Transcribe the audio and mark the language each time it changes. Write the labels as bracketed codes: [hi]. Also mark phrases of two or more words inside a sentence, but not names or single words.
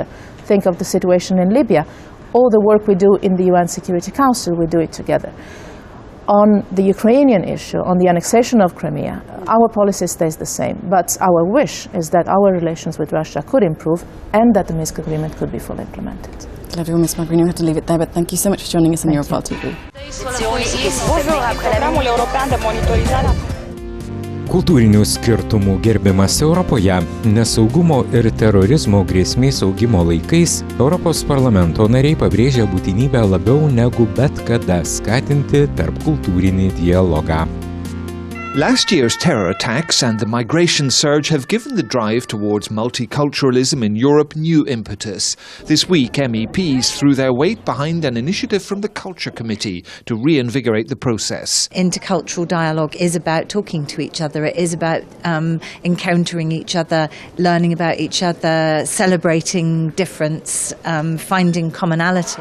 [en] Think of the situation in Libya. All the work we do in the UN Security Council, we do it together. On the Ukrainian issue, on the annexation of Crimea, our policy stays the same, but our wish is that our relations with Russia could improve and that the Minsk agreement could be fully implemented. Gladio, Ms. Mogherini, we have to leave it there, but thank you so much for joining us on Europol TV. [lt] Kultūrinių skirtumų gerbimas Europoje, nesaugumo ir terorizmo grėsmės augimo laikais Europos parlamento nariai pabrėžia būtinybę labiau negu bet kada skatinti tarpkultūrinį dialogą. [en] Last year's terror attacks and the migration surge have given the drive towards multiculturalism in Europe new impetus. This week, MEPs threw their weight behind an initiative from the Culture Committee to reinvigorate the process. Intercultural dialogue is about talking to each other. It is about encountering each other, learning about each other, celebrating difference, finding commonality.